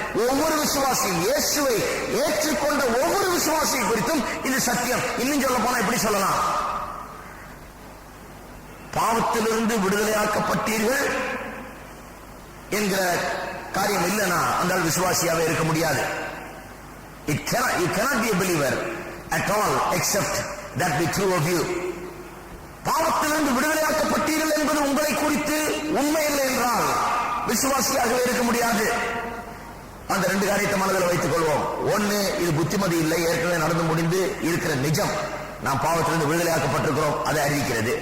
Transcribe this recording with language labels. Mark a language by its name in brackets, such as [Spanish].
[Tamil] ஒவ்வொரு விசுவாசியும், இயேசுவை ஏற்றுக்கொண்ட ஒவ்வொரு விசுவாசியை குறித்தும் இது சத்தியம். இன்னும் சொல்ல போனா எப்படி சொல்லலாம், பாவத்திலிருந்து விடுதலையாக்கப்பட்டீர்கள் என்கிற காரியம் இல்லைனா அந்த விசுவாசியாவே இருக்க முடியாது. [English] You cannot be a believer at all except that be true of you. [Tamil] பாவத்திலிருந்து விடுதலையாக்கப்பட்டீர்கள் என்பது உங்களை குறித்து உண்மை இல்லை என்றால் விசுவாசியாகவே இருக்க முடியாது. அந்த ரெண்டு காரியத்தை மனதில் வைத்துக் கொள்வோம். ஒன்னு, இது புத்திமதி இல்லை, ஏற்கனவே நடந்து முடிந்து இருக்கிற நிஜம், நாம் பாவத்திலிருந்து விடுதலையாக்கப்பட்டிருக்கிறோம், அதை அறிவிக்கிறது.